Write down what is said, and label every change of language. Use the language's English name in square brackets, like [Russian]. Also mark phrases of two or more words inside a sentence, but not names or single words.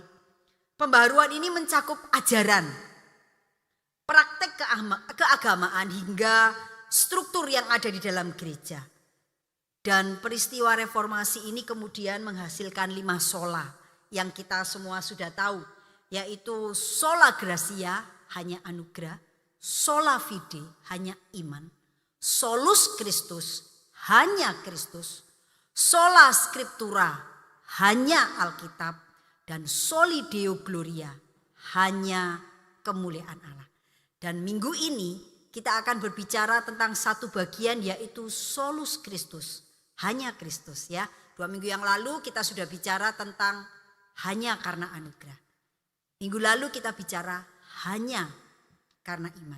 [Indonesian] Pembaharuan ini mencakup ajaran, praktek keagamaan hingga struktur yang ada di dalam gereja. Dan peristiwa reformasi ini kemudian menghasilkan 5 sola yang kita semua sudah tahu, yaitu [Latin] sola gratia, [Indonesian] hanya anugerah, [Latin] sola fide, [Indonesian] hanya iman, [Latin] solus Christus, [Indonesian] hanya Kristus, [Latin] sola scriptura, [Indonesian] hanya Alkitab, dan [Latin] soli deo gloria, [Indonesian] hanya kemuliaan Allah. Dan minggu ini kita akan berbicara tentang satu bagian, yaitu [Latin] solus Christus, [Indonesian] hanya Kristus ya. 2 minggu yang lalu kita sudah bicara tentang hanya karena anugerah. Minggu lalu kita bicara hanya karena iman.